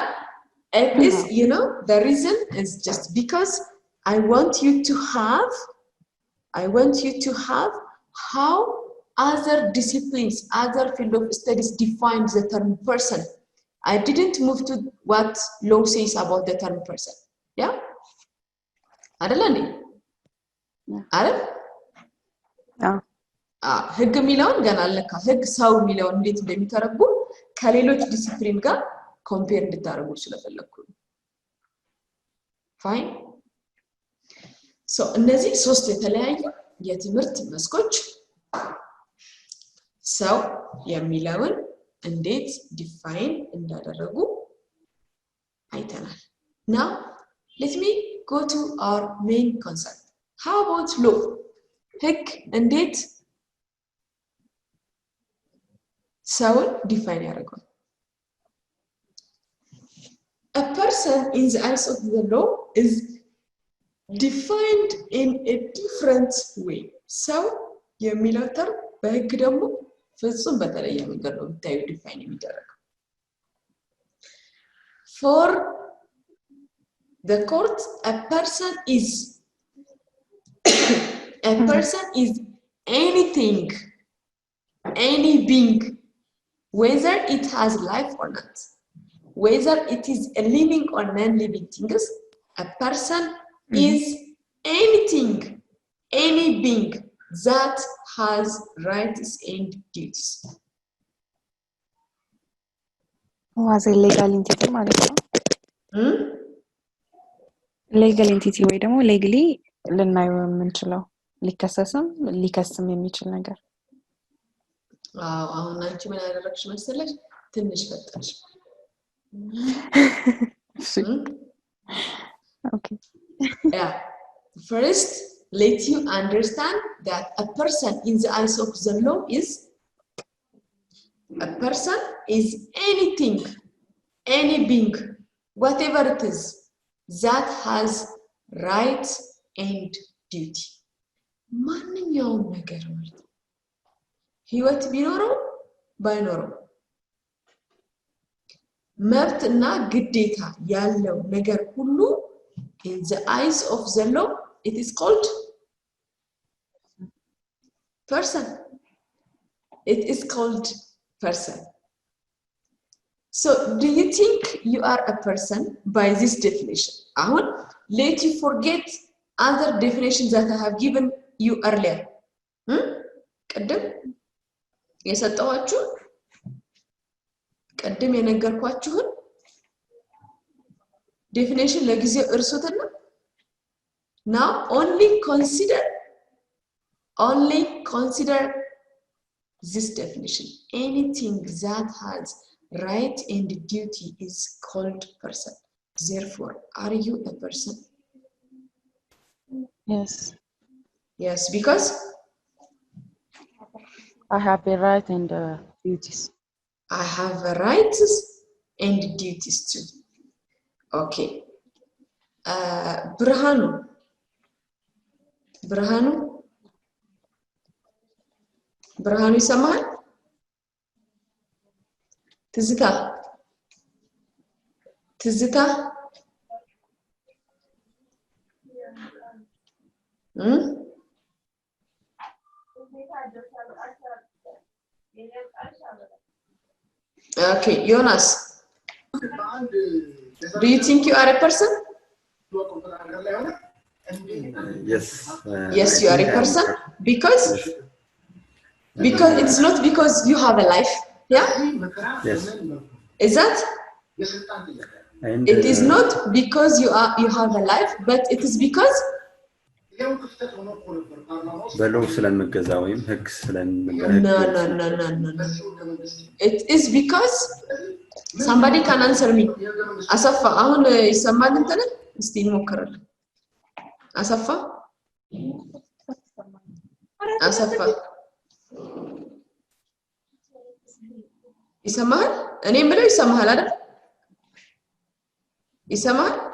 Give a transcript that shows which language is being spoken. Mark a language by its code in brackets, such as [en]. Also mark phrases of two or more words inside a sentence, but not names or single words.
[en] It is, the reason is just because I want you to have how other disciplines, other field of studies define the term person. I didn't move to what law says about the term person. Yeah? Adalani? Adal? Yeah. [am] ህግ የሚለውን ገና አለካ ህግ ሰው የሚለውን እንዴት እንደሚተረጉም ከሌሎች ዲሲፕሊን ጋር ኮምፔር እንድታደርጉ ስለፈለኩ ነው። [en] fine so [am] እነዚህ ሶስት የተለያዩ የትምህርት መስኮች ሰው የሚለውን እንዴት ዲፋይን እንዳደረጉ አይተናል። [en] Now let me go to our main concept. How about law? [am] ህግ እንዴት ሰውን ዲፋይን ያደርጋል? [en] A person in the eyes of the law is defined in a different way. [am] ሰው የሚለው ተርም በህግ ደግሞ ፍጹም በተለየ መንገድ ነው ብታዩ ዲፋይን የሚደረገው። [en] For the court, a person is anything, any being, whether it has life or not, whether it is a living or non-living things. A person is anything, any being that has rights and duties. Was a legal entity [am] ማለት ነው? [en] legal entity [am] ወይ ደግሞ legally ልናየው የምንችለው ሊከሰስም ሊከስም የሚችል ነገር። አሁን አንቺ ምን ያደረግሽ መሰለሽ? ትንሽ ፈጠንሽ። [en] Okay. Yeah. First, let you understand that a person in the eyes of the law is anything, any being, whatever it is, that has rights and duty. [am] ማንኛውም ነገር ማለት ነው። ህይወት ቢኖረው ባይኖረው መብትና ግዴታ ያለው ነገር ሁሉ [en] in the eyes of the law it is called person. It is called person. So do you think you are a person by this definition? Ahun, let you forget other definitions that I have given you earlier. [am] ቅድም የሰጠኋችሁ ቅድም የነገርኳችሁን definition ለጊዜው እርሱትና [en] now only consider this definition. Anything that has right and duty is called person. Therefore, are you a person? Yes. Yes, because I have a right and duties. I have rights and duties too. Okay. Burhanu. [am] ብርሃኑ ይሰማል? [en] ትዝታ Okay, Jonas. Do you think you are a person? Yes. Yes, you are a person because it's not because you have a life. Yeah? Yes. Is that? And, it is not because you have a life, but it is because [am] በለው ስለምገዛ ወይም ህግ ስለምገዛ [en] No. It is because somebody can answer me. [am] አሰፋ አሁን ይሰማል እንትን እስቲ እንሞክራለን። አሰፋ ይሰማል? እኔ የምለው ይሰማል አይደል? ይሰማል?